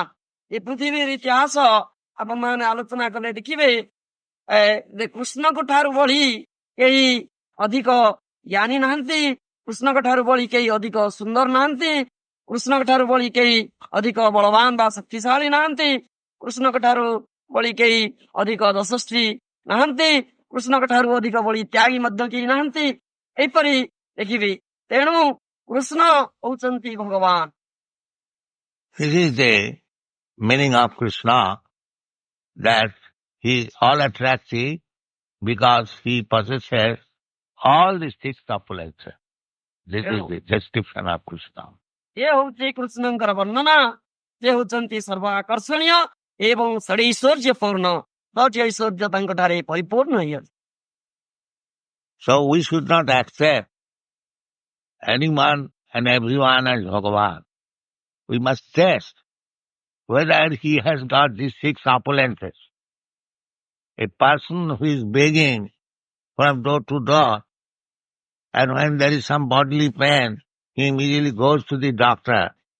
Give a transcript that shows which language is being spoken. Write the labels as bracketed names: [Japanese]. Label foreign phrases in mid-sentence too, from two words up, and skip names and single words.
[Odia] ଏ ପୃଥିବୀର ଇତିହାସ ଆପଣମାନେ ଆଲୋଚନା କଲେ ଦେଖିବେ କୃଷ୍ଣଙ୍କ ଠାରୁ ବଳି କେହି ଅଧିକ ଜ୍ଞାନୀ ନାହାନ୍ତି, କୃଷ୍ଣଙ୍କ ଠାରୁ ବଳି କେହି ଅଧିକ ସୁନ୍ଦର ନାହାନ୍ତି, କୃଷ୍ଣଙ୍କ ଠାରୁ ବଳି କେହି ଅଧିକ ବଳବାନ ବା ଶକ୍ତିଶାଳୀ ନାହାନ୍ତି, କୃଷ୍ଣଙ୍କ ଠାରୁ ବଳି କେହି ଅଧିକ ଯଶସ୍ୱୀ ନାହାନ୍ତି, କୃଷ୍ଣଙ୍କ ଠାରୁ ଅଧିକ ବଳି ତ୍ୟାଗୀ ମଧ୍ୟ କେହି ନାହାନ୍ତି। ଏହିପରି ଦେଖିବି। ତେଣୁ କୃଷ୍ଣ ହେଉଛନ୍ତି ଭଗବାନ। [English] This is the meaning of Krishna, that he is all attractive because he possesses all the six opulences. This is the description of Krishna. [Odia] ଏ ହେଉଛି କୃଷ୍ଣଙ୍କର ବର୍ଣ୍ଣନା। ସେ ହେଉଛନ୍ତି ସର୍ବ ଆକର୍ଷଣୀୟ ଏବଂ ଷଡ଼ୈଶ୍ୱର୍ଯ୍ୟ ପୂର୍ଣ୍ଣ। 6ଟି ଐଶ୍ୱର୍ଯ୍ୟ ତାଙ୍କଠାରେ ପରିପୂର୍ଣ୍ଣ ହୋଇଅଛି। [English] So we should not accept anyone and everyone as Bhagavan. We must test whether he has got these six opulences. A person who is begging from door to door, and when there is some bodily pain, he immediately goes to the doctor.